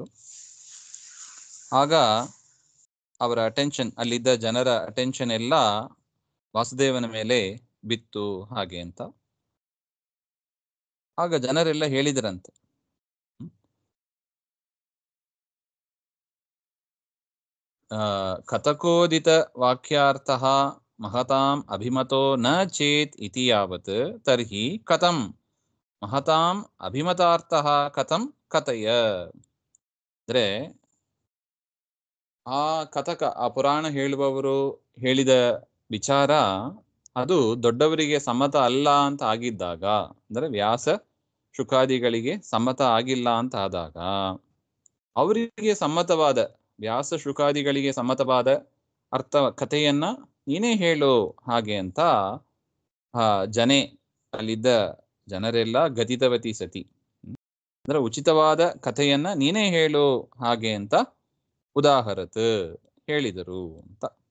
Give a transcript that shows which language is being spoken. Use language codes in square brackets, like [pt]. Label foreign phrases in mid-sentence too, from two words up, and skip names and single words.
[kn] ಆಗ ಅವರ ಅಟೆನ್ಷನ್, ಅಲ್ಲಿದ್ದ ಜನರ ಅಟೆನ್ಷನ್ ಎಲ್ಲ ವಾಸುದೇವನ ಮೇಲೆ ಬಿತ್ತು ಹಾಗೆ ಅಂತ. ಆಗ ಜನರೆಲ್ಲ ಹೇಳಿದರಂತೆ, [sa] ಕಥಕೋದಿತ ವಾಕ್ಯಾರ್ಥಃ ಮಹತಾಂ ಅಭಿಮತೋ ನ ಚೇತ್ ಇತಿ ಯಾವತ್ ತರ್ಹಿ ಕಥಂ ಮಹತಾಂ ಅಭಿಮತಾರ್ಥಃ ಕಥಂ ಕಥಯ. [kn] ಅಂದ್ರೆ ಆ ಕಥಕ, ಆ ಪುರಾಣ ಹೇಳುವವರು ಹೇಳಿದ ವಿಚಾರ ಅದು ದೊಡ್ಡವರಿಗೆ ಸಮ್ಮತ ಅಲ್ಲ ಅಂತ ಆಗಿದ್ದಾಗ, ಅಂದರೆ ವ್ಯಾಸ ಶುಕಾದಿಗಳಿಗೆ ಸಮ್ಮತ ಆಗಿಲ್ಲ ಅಂತ ಆದಾಗ ಅವರಿಗೆ ಸಮ್ಮತವಾದ, ವ್ಯಾಸ ಶುಕಾದಿಗಳಿಗೆ ಸಮ್ಮತವಾದ ಅರ್ಥ ಕಥೆಯನ್ನ ನೀನೇ ಹೇಳು ಹಾಗೆ ಅಂತ ಜನೆ, ಅಲ್ಲಿದ್ದ ಜನರೆಲ್ಲ [sa] ಗತಿತವತಿ ಸತಿ, [kn] ಅಂದ್ರೆ ಉಚಿತವಾದ ಕಥೆಯನ್ನ ನೀನೇ ಹೇಳು ಹಾಗೆ ಅಂತ ಉದಾಹರತ್ ಹೇಳಿದರು ಅಂತ.